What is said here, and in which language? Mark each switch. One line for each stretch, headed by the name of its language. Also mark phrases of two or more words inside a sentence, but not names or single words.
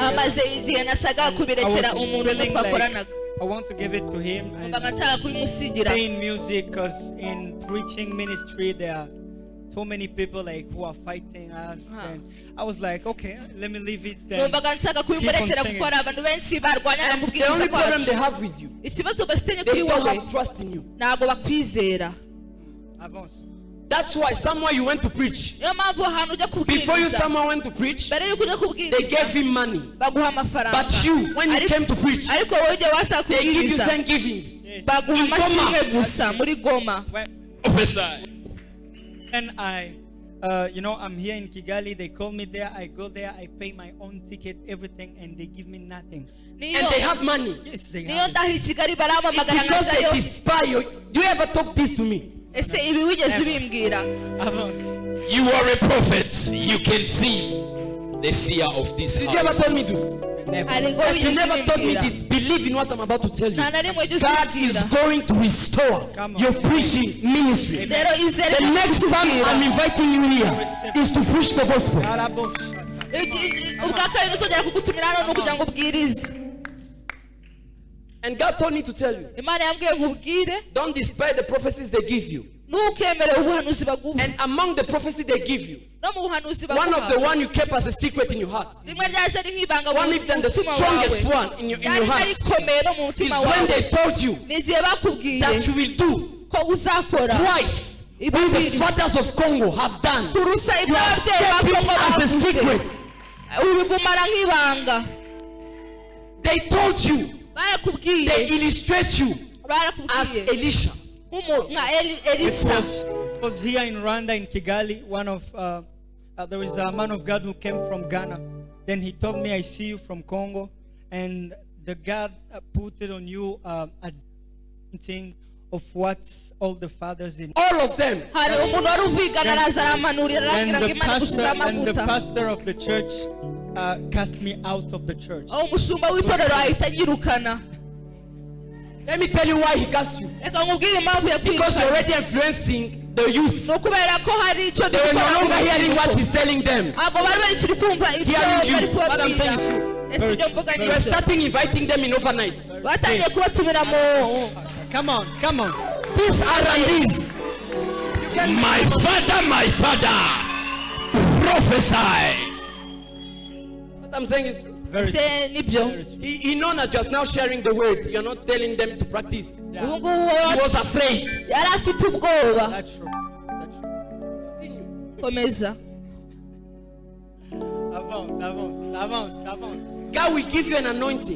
Kinyarwanda: amaze igihe nashaka kubirekera umuntu umwe twakoranaga,
English: I want to give it to him
Kinyarwanda: numvaga
English: and
Kinyarwanda: nshaka kubimusigira.
English: stay in music, because in preaching ministry there are so many people like who are fighting us. And I was like, okay, let me leave it then.
Kinyarwanda: numvaga nshaka kubimurekera kuko hari abantu benshi barwanya
English: And the
Kinyarwanda: kubwiriza
English: only problem they
Kinyarwanda: kwacu.
English: have with you,
Kinyarwanda: Ikibazo bafitanye
English: they
Kinyarwanda: kuri
English: don't
Kinyarwanda: wowe,
English: have trust in you.
Kinyarwanda: ntabwo bakwizera. Avance.
English: That's why somewhere you went to preach.
Kinyarwanda: Niyo mpamvu ahantu ujya
English: Before you
Kinyarwanda: kubwiriza,
English: someone went to preach,
Kinyarwanda: mbere y'uko ujya
English: they
Kinyarwanda: kubwiriza
English: gave him money.
Kinyarwanda: baguha amafaranga,
English: But you, when you came to preach,
Kinyarwanda: ariko wowe ujya wasa
English: they give you
Kinyarwanda: kubwiriza
English: thanksgivings.
Kinyarwanda: baguha
English: In Goma.
Kinyarwanda: amashimwe gusa muri Goma.
English: When I you know, I'm here in Kigali. They call me there. I go there. I pay my own ticket, everything, and they give me nothing. And they have money. Yes, they
Kinyarwanda: niyo
English: have.
Kinyarwanda: ndaha i Kigali baramamagara
English: Because they
Kinyarwanda: nkazayo.
English: despise. Do you ever talk this to me?
Kinyarwanda: Ese ibi wigeze ubimbwira?
English: You are a prophet. You can see the seer of this Did you ever house. tell me this?
Kinyarwanda: Hari ngo
English: But you
Kinyarwanda: wigeze
English: never told me
Kinyarwanda: ubimbwira?
English: this. Believe in what I'm about to tell you.
Kinyarwanda: Nta na rimwe wigeze
English: God is
Kinyarwanda: ubimbwira.
English: going to restore Come on. your preaching ministry.
Kinyarwanda: Rero izere
English: The next time I'm inviting you here is to preach the gospel.
Kinyarwanda: ubwa kabiri nzongera kugutumira hano ni ukugira ngo ubwirize.
English: And God told me to tell you,
Kinyarwanda: Imana yambwiye nkubwire
English: don't despise the prophecies they give you.
Kinyarwanda: ntukemere ubuhanuzi baguha.
English: And among the prophecies they give you,
Kinyarwanda: No mu buhanuzi
English: one of the
Kinyarwanda: baguha
English: one you kept as a secret in your heart,
Kinyarwanda: rimwe ryaje ari nk'ibanga mu
English: one of them the
Kinyarwanda: mutima
English: strongest
Kinyarwanda: wawe.
English: one in your
Kinyarwanda: Ryari
English: heart,
Kinyarwanda: rikomeye no mu
English: is
Kinyarwanda: mutima
English: when
Kinyarwanda: wawe
English: they told you
Kinyarwanda: ni igihe bakubwiye
English: that you will do
Kinyarwanda: ko uzakora
English: twice what the fathers of Congo have done.
Kinyarwanda: kurusha ibyo
English: You
Kinyarwanda: ababyeyi ba
English: kept it
Kinyarwanda: Kongo
English: as a
Kinyarwanda: bavuze
English: secret.
Kinyarwanda: ubigumana nk'ibanga.
English: They told you, they
Kinyarwanda: barakubwiye
English: illustrate you as
Kinyarwanda: barakubwiye
English: Elisha.
Kinyarwanda: nka
English: It
Kinyarwanda: Elisa.
English: was here in Rwanda, in Kigali. There is a man of God who came from Ghana. Then he told me, I see you from Congo, and the God put it on you a thing of what all the fathers in. All of them.
Kinyarwanda: hari umuntu wari uvigana araza aramanurira
English: And
Kinyarwanda: arabwira ngo
English: the
Kinyarwanda: Imana igushyizeho amavuta.
English: pastor of the church cast me out of the church.
Kinyarwanda: aho umushumba w'itorero ahita anyirukana.
English: Let me tell you why he cast you.
Kinyarwanda: reka nkubwire impamvu
English: Because you're
Kinyarwanda: yakwirukana.
English: already influencing the youth.
Kinyarwanda: ni ukubera ko hari icyo
English: They were no
Kinyarwanda: gukora
English: longer
Kinyarwanda: mu
English: hearing what
Kinyarwanda: rubyiruko.
English: he's telling them.
Kinyarwanda: ntabwo bari bakiri kumva ibyo
English: Hearing
Kinyarwanda: bari
English: you. What I'm saying is
Kinyarwanda: kubabwira.
English: true.
Kinyarwanda: ese ibyo mvuga ni
English: You are
Kinyarwanda: ibyo.
English: starting inviting them in overnight.
Kinyarwanda: batangiye kubatumira mu
English: Come on, come on. These R&Ds. My father, prophesy. What I'm saying is true.
Kinyarwanda: ese nibyo.
English: He knows that just now sharing the word. You're not telling them to practice.
Kinyarwanda: ubu
English: He
Kinyarwanda: ngubu
English: was afraid.
Kinyarwanda: yari afite ubwoba.
English: That's true. That's true.
Kinyarwanda: komeza. Avance.
English: God will give you an anointing.